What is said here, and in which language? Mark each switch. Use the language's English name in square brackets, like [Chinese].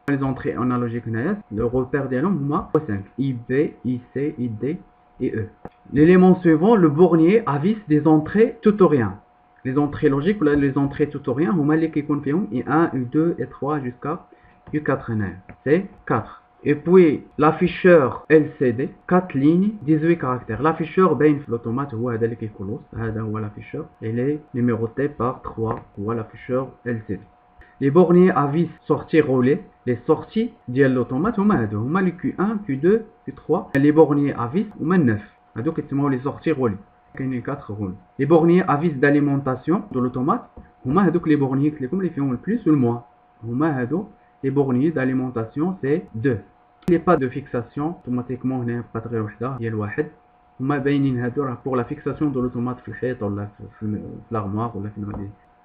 [French] Les entrées analogiques, le repère des noms, 5. I, B, I, C, I, D et E. L'élément suivant, le bornier à vis des entrées tutoriens. Les entrées logiques ou les entrées tutoriens, I1, I2, I3 jusqu'à U4. C'est 4. Et puis l'afficheur LCD, 4 lignes, 18 caractères. [Arabic] L'afficheur بين في l'automate هو هذا اللي كيخلص. هذا هو l'afficheur. [French] Il est numéroté par 3. هو l'afficheur LCD. Les borniers à vis sorties relais, les sorties de l'automate [Arabic] هما [French] les Q1, Q2, Q3. Les borniers à vis هما 9. [Arabic] هادو كيتسموا [French] les sorties relais. [Arabic] كاينين [French] 4 relais. Les borniers à vis d'alimentation de l'automate [Arabic] هما هادوك [French] les borniers اللي فيهم le plus ou le moins. هما هادو les borniers d'alimentation c'est 2. Il n'y a pas de fixation automatiquement [Arabic] هنا بقات غير وحده هي الواحد. هما باينين هادو راه [French] pour la fixation de l'automate [Arabic] في الحيط ولا في l'armoire ولا في